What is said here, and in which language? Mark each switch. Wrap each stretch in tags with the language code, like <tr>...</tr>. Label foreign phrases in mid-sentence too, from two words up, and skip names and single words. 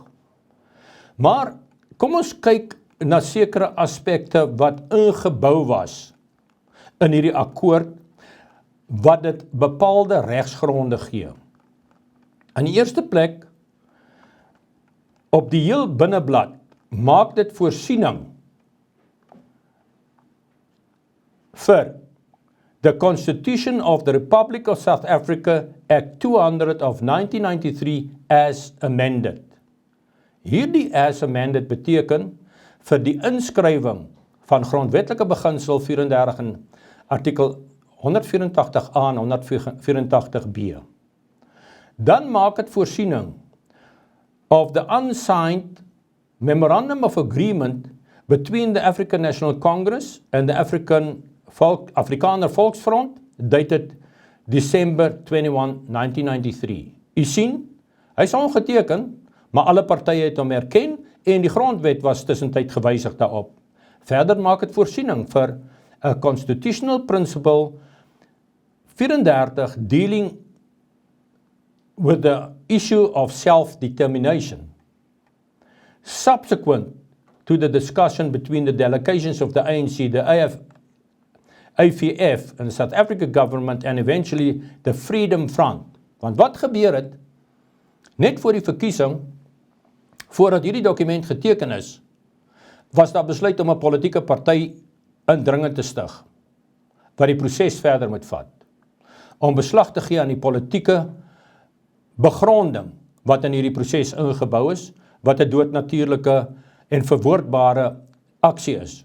<af>Maar kom ons kyk na sekere aspekte wat ingebou was in hierdie akkoord, wat dit bepaalde regsgronde gee. In die eerste plek, op die heel binneblad, maak dit voorsiening vir</af> <en>the Constitution of the Republic of South Africa, Act 200 of 1993 as amended.</en> <af>Hierdie</af> <en>as amended</en> <af>beteken vir die inskrywing van grondwetlike beginsel 34 in artikel 184a en 184b. Dan maak dit voorsiening</af> <en>of the unsigned Memorandum of Agreement between the African National Congress and the Afrikaner Volksfront, dated December 21, 1993.</en> <af>U sien, hy is ongeteken, maar alle partye het hom erken en die grondwet was tussentyd gewysig daarop. Verder maak dit voorsiening vir 'n</af> <en>constitutional principle 34 dealing with the issue of self-determination. Subsequent to the discussion between the delegations of the ANC, the AVF and the South African government and eventually the Freedom Front.</en> <af>Want wat gebeur het, net voor die verkiesing, voordat hierdie dokument geteken is, was daar besluit om 'n politieke party indringend te stig, wat die proses verder moet vat, om beslag te gee aan die politieke begronding, wat in hierdie proses ingebou is, wat 'n doodnatuurlike en verwoordbare aksie is.</af>